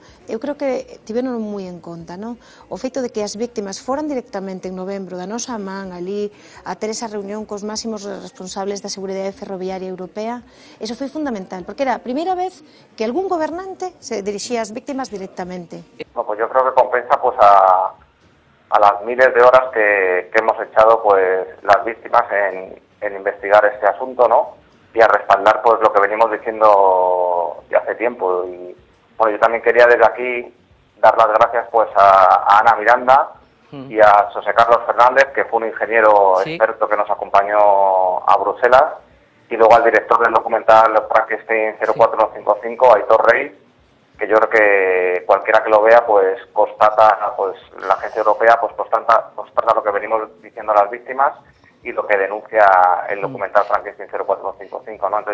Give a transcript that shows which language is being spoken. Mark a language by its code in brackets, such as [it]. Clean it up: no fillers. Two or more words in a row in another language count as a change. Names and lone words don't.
[gl] Eu creo que tiveron moi en conta, non? O feito de que as víctimas foran directamente en novembro da nosa man ali a ter esa reunión cos máximos responsables da seguridade ferroviaria europea, eso foi fundamental, porque era a primeira vez que algún gobernante se dirixía ás víctimas directamente. [es] No, pues yo creo que compensa pues a las miles de horas que hemos echado pues las víctimas en investigar este asunto, ¿no? Y a respaldar pues lo que venimos diciendo de hace tiempo. Y bueno, yo también quería desde aquí dar las gracias pues a Ana Miranda y a José Carlos Fernández, que fue un ingeniero experto que nos acompañó a Bruselas, y luego al director del documental Frankenstein 04155, Aitor Rey, yo creo que cualquiera que lo vea pues constata, pues la agencia europea pues constata lo que venimos diciendo a las víctimas y lo que denuncia el documental Frankenstein 0455, ¿no?